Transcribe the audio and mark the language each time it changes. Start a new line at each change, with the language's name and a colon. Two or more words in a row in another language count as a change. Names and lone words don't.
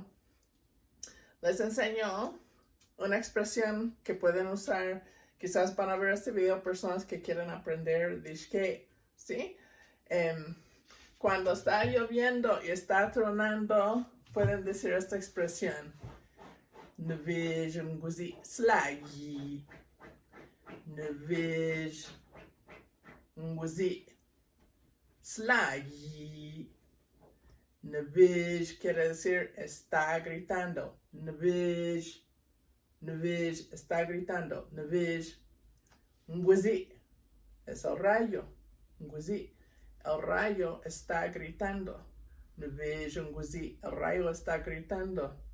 Spanish: Les enseño una expresión que pueden usar, quizás van a ver este video personas que quieren aprender dishke, ¿sí? Cuando está lloviendo y está tronando, pueden decir esta expresión.
Zapotec: Nevej Nguzi slagi. Nevej Nguzi slagi.
Spanish: Nevej quiere decir está gritando. Nevej está gritando.
Zapotec: Nevej Nguzi
Spanish: es el rayo. Nguzi, el rayo está gritando.
Zapotec: Nevej Nguzi,
Spanish: el rayo está gritando.